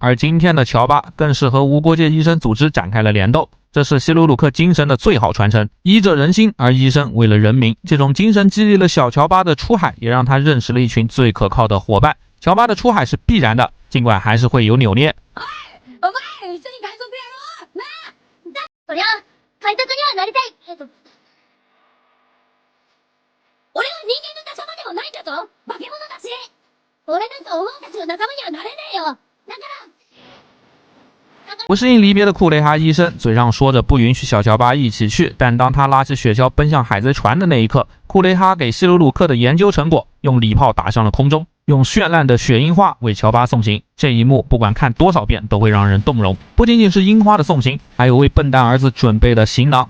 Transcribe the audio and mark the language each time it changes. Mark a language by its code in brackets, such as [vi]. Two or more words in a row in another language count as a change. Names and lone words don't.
[zh] 而今天的乔巴更是和无国界医生组织展开了联斗，这是希鲁鲁克精神的最好传承，医者仁心，而医生为了人民。这种精神激励了小乔巴的出海，也让他认識了一群最可靠的伙伴。乔巴的出海是必然的，尽管还是会有扭捏。 [ja] お前一緒に海賊やろうなあ。そりゃ海賊にはなりたいけど、俺は人間の仲間ではないんだぞ。化け物だし、俺なんかお前たちの仲間にはなれねえよ。だから [zh] 不适应离别的库雷哈医生嘴上说着不允许小乔巴一起去，但当他拉起雪橇奔向海贼船的那一刻，库雷哈给希鲁鲁克的研究成果用礼炮打上了空中，用绚烂的雪樱花为乔巴送行。这一幕不管看多少遍都会让人动容，不仅仅是樱花的送行，还有为笨蛋儿子准备的行囊。